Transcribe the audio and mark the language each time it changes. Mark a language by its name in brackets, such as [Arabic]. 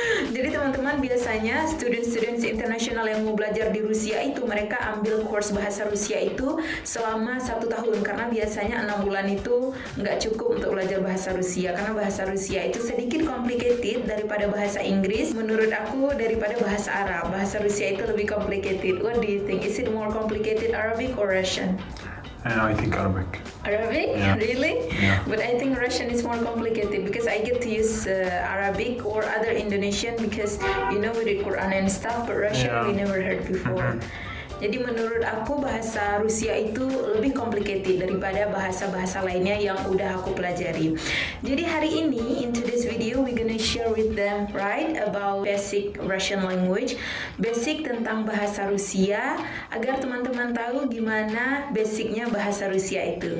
[Indonesian] Jadi teman-teman, biasanya student-student internasional yang mau belajar di Rusia itu mereka ambil course bahasa Rusia itu selama 1 tahun karena biasanya 6 bulan itu nggak cukup untuk belajar bahasa Rusia karena bahasa Rusia itu sedikit complicated daripada bahasa Inggris. Menurut aku daripada bahasa Arab, bahasa Rusia itu lebih complicated. [English] What do you think? Is it more complicated Arabic or Russian? I think Arabic. Arabic? Yeah. Really? Yeah. But I think Russian is more complicated because I get to use Arabic or other Indonesian because you know we read Quran and stuff, but Russian we never heard before. [Indonesian] Jadi menurut aku bahasa Rusia itu lebih complicated daripada bahasa-bahasa lainnya yang udah aku pelajari. Jadi hari ini [English] in today's video we gonna share with them right about basic Russian language, [Indonesian] basic tentang bahasa Rusia agar teman-teman tahu gimana basicnya bahasa Rusia itu.